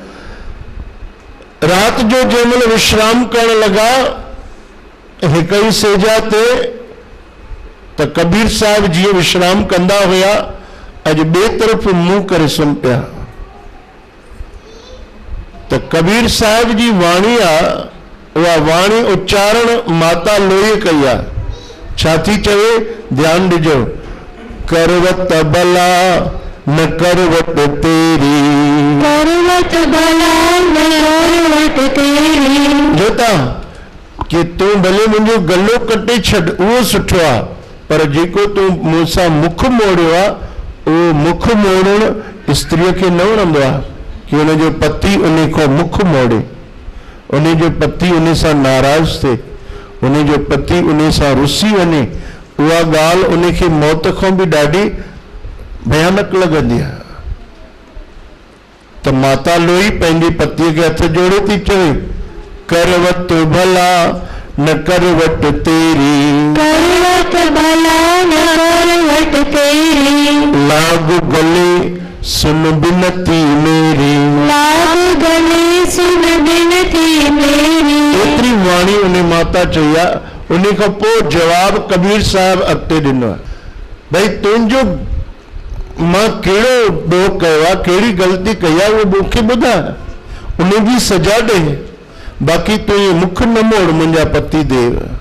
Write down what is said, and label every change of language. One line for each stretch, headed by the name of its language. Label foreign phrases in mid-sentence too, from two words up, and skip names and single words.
Sindhi: रात जो जंहिंमहिल विश्राम करण लगा हिक ई सेजा ते त कबीर साहिब जीअं विश्राम कंदा हुआ, अॼु ॿिए तरफ़ मुंहुं करे सुम्ही पिया। त कबीर साहिब जी वाणी आहे, उहा वाणी उच्चारण माता लोईअ कई आहे। छा थी चवे, ध्यानु ॾिजो,
Hindi: करवत भला न करवट तेरी, करवत भला न करवट तेरी।
Sindhi: जोता कि तूं भले मुंहिंजो गलो कटे छॾ, उहो सुठो आहे, पर जेको तूं मूंसां मुख मोड़ियो आहे, उहो मुख मोड़णु स्त्रीअ खे न वणंदो आहे कि उनजो पति उन खां मुख मोड़े, उन जो पति उन सां नाराज़ थिए, उन जो पति उन सां रुसी वञे। उहा ॻाल्हि उन खे मौत खां बि ॾाढी भयानक लॻंदी आहे। त माता लोई पंहिंजे पतीअ खे हथ जोड़े थी चवे,
Hindi: करवत भला न करवट तेरी, करवत भला न करवट तेरी। लाग गले सुन बिनती मेरी, लाग गले सुन बिनती मेरी।
Sindhi: एतिरी वाणी उन माता चई आहे। उन खां पोइ जवाब कबीर साहिब अॻिते ॾिनो आहे, भई तुंहिंजो मां कहिड़ो ॾोह कयो आहे, कहिड़ी ग़लती कई आहे, उहो मूंखे ॿुधाए, उन जी सजा ॾे, बाक़ी तूं इहो मुख न मोड़ मुंहिंजा पति देव।